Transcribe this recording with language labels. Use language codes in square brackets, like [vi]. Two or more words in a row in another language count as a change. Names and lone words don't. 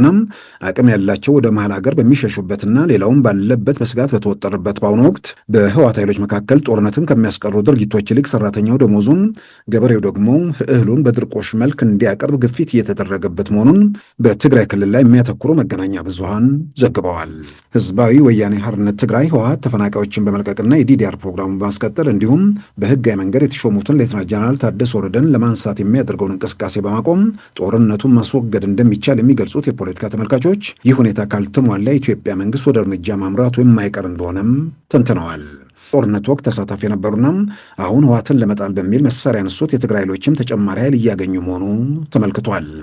[am] አቅም ያላቸው ወደ መሀል ሀገር በሚሸሹበትና ሌላውም ባለበት በስጋት በተወጠረበት በአሁኑ ወቅት በህወሓት ኃይሎች መካከል ጦርነትን ከሚያስቀሩ ድርጊቶች ይልቅ ሰራተኛው ደሞዙን፣ ገበሬው ደግሞ እህሉን በድርቆሽ መልክ እንዲያቀርብ ግፊት እየተደረገበት መሆኑን በትግራይ ክልል ላይ የሚያተኩሩ መገናኛ ብዙሃን ዘግበዋል። ህዝባዊ ወያኔ ሓርነት ትግራይ ህወሓት ተፈናቃዮችን በመልቀቅና የዲዲአር ፕሮግራሙን በማስቀጠል እንዲሁም በህጋዊ መንገድ የተሾሙትን ሌተና ጀነራል ታደሰ ወረደን ለማንሳት የሚያደርገውን እንቅስቃሴ በማቆም ጦርነቱን ማስወገድ እንደሚቻል የሚገልጹት የፖለቲካ ተመልካቾች ይህ ሁኔታ ካልተሟላ የኢትዮጵያ መንግስት ወደ እርምጃ ማምራቱ የማይቀር እንደሆነም ተንትነዋል። ጦርነቱ ወቅት ተሳታፊ የነበሩና አሁን ህወሓትን ለመጣል በሚል መሳሪያ ያነሱት የትግራይ ኃይሎችም ተጨማሪ ኃይል እያገኙ መሆኑ ተመልክቷል።